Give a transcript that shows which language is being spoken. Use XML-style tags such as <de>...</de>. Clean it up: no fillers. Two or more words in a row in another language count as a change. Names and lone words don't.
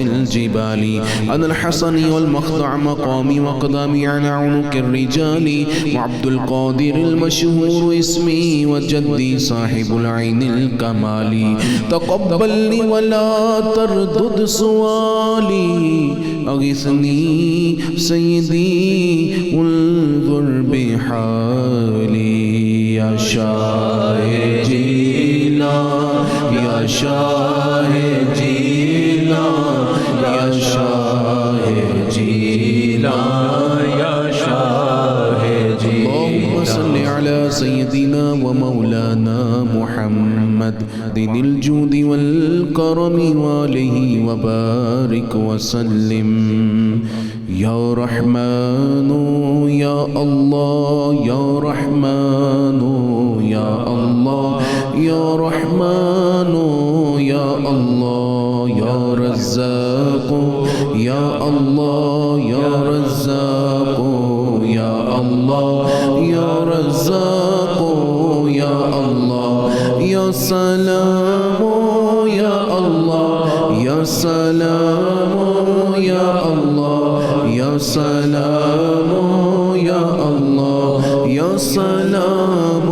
<ar>الجبال، أنا الحسني والمخضع مقامي وقدامي على عنق الرجال، وعبد القادر المشهور اسمي وجدي صاحب العين الكمال، تقبل لي ولا تردد سؤالي، أغثني سيدي انظر بحالي، يا شاہ جیلان، یا شاہ جیلان، یا شاہ جیلان، یا شاہ جیلان، اللهم صل على سيدنا ومولانا محمد دين الجود والكرم وآله وبارك وسلم، يا رحمن يا الله، يا رحمن يا الله، يا رحمن يا الله، يا رزاق يا الله، يا رزاق اللہ یا رزاق یا اللہ یا سلام یا اللہ یا سلام یا اللہ یا سلام یا اللہ یا سلام</ar>